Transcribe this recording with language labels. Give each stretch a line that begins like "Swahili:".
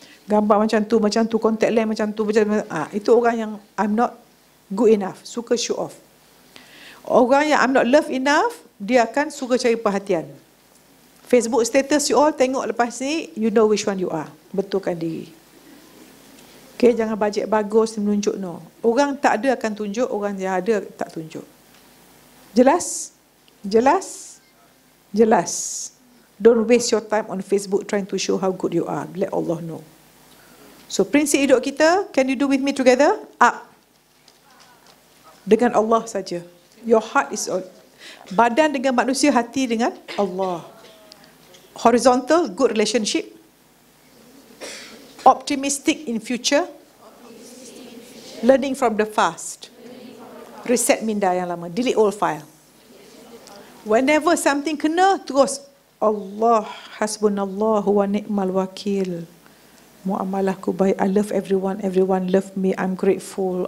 Malay: Gambar macam tu, contact lens macam tu, itu orang yang
English: I'm not good enough,
Malay: suka show off. Orang yang
English: I'm not loved enough,
Malay: dia akan suka cari perhatian.
English: Facebook status you all,
Malay: tengok lepas ni,
English: you know which one you are.
Malay: Betulkan diri. Okay, jangan bajet bagus, menunjuk, no. Orang tak ada akan tunjuk, orang yang ada tak tunjuk. Jelas? Jelas? Jelas.
English: Don't waste your time on Facebook trying to show how good you are. Let Allah know. So,
Malay: prinsip hidup kita,
English: can you do with me together? Up.
Malay: Dengan Allah saja.
English: Your heart is all.
Malay: Badan dengan manusia, hati dengan Allah.
English: Horizontal, good relationship. Optimistic in future. Learning from the past.
Malay: Reset minda yang lama.
English: Delete old file. Whenever something
Malay: kena, terus
English: Allah
Arabic: hasbunallahu wa ni'mal wakil.
Malay: Muamalahku baik.
English: I love everyone. Everyone love me. I'm grateful.